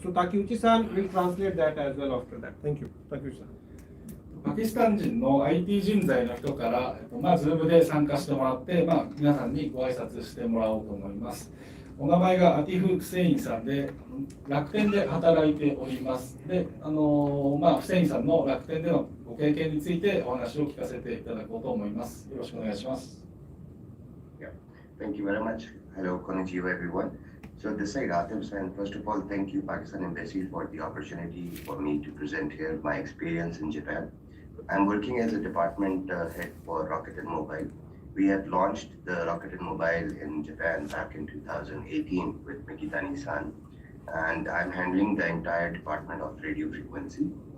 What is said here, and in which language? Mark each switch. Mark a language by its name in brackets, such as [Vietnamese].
[English] So, Takeuchi-san will translate that as well after that. Thank you. Takeuchi-san. [Japanese] パキスタン人の IT 人材の人から、Zoom で参加してもらって、皆さんにご挨拶してもらおうと思います。お名前がアティフ・フセインさんで、楽天で働いております。で、フセインさんの楽天でのご経験についてお話を聞かせていただこうと思います。よろしくお願いします。 [English] Yeah, thank you very much. Hello, konnichiwa everyone. So this is Atif, and first of all, thank you Pakistan Embassy for the opportunity for me to present here my experience in Japan. I'm working as a department head for Rakuten Mobile. We have launched the Rakuten Mobile in Japan back in 2018 with Mikitani-san, and I'm handling the entire department of radio frequency.